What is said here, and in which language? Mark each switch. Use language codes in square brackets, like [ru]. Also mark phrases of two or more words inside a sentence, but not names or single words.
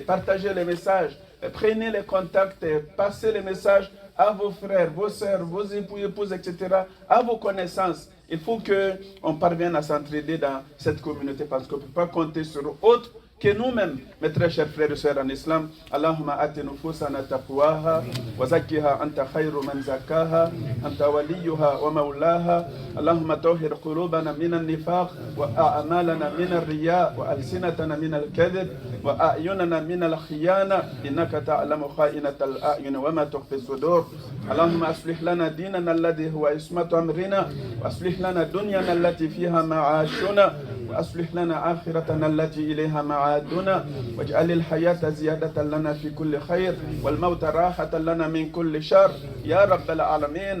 [fr] Partagez les messages, prenez les contacts, passez les messages à vos frères, vos sœurs, vos époux, épouses, etc., à vos connaissances. Il faut qu'on parvienne à s'entraider dans cette communauté parce qu'on ne peut pas compter sur autre que nous-mêmes, mes très chers frères et sœurs en islam. [ar] اللهم آت نفوسنا تقواها وزكها أنت خير من زكاها أنت وليها ومولاها. اللهم طهر قلوبنا من النفاق وأعمالنا من الرياء وألسنتنا من الكذب وأعيننا من الخيانة إنك تعلم خائنة الأعين وما تخفي الصدور. اللهم أصلح لنا ديننا الذي هو عصمة أمرنا وأصلح لنا دنيانا التي فيها معاشنا وأصلح لنا آخرتنا التي إليها معادنا واجعل الحياة زيادة لنا في كل خير والموت راحة لنا من كل شر يا رب العالمين.